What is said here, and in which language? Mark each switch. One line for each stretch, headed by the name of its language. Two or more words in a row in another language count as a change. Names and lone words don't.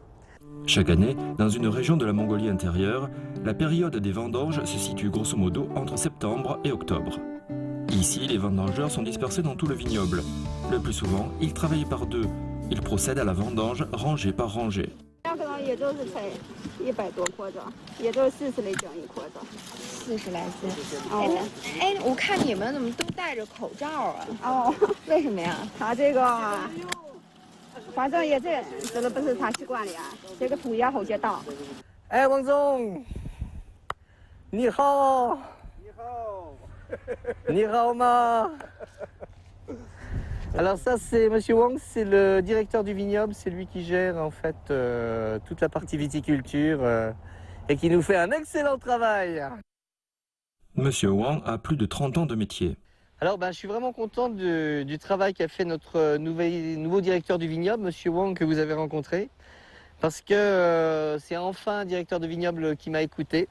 French: Chaque année, dans une région de la Mongolie intérieure, la période des vendanges se situe grosso modo entre septembre et octobre. Ici, les vendangeurs sont dispersés dans tout le vignoble. Le plus souvent, ils travaillent par deux. Ils procèdent à la vendange rangée par rangée.
Chinese: 100 多颗子，也就是40来整一颗子。40来斤。哎，我看你们怎么都戴着口罩啊？哦，为什么呀？他这个，反正也这个不是他习惯了呀，这个土也好些大。哎，王总，你好。你好。你好嘛。
French: Alors ça c'est Monsieur Wang, c'est le directeur du vignoble, c'est lui qui gère en fait toute la partie viticulture et qui nous fait un excellent travail. Monsieur Wang a plus de 30 ans de métier. Alors je suis vraiment content du travail qu'a fait notre nouveau directeur du vignoble, Monsieur Wang, que vous avez rencontré, parce que c'est enfin un directeur de vignoble qui m'a écouté.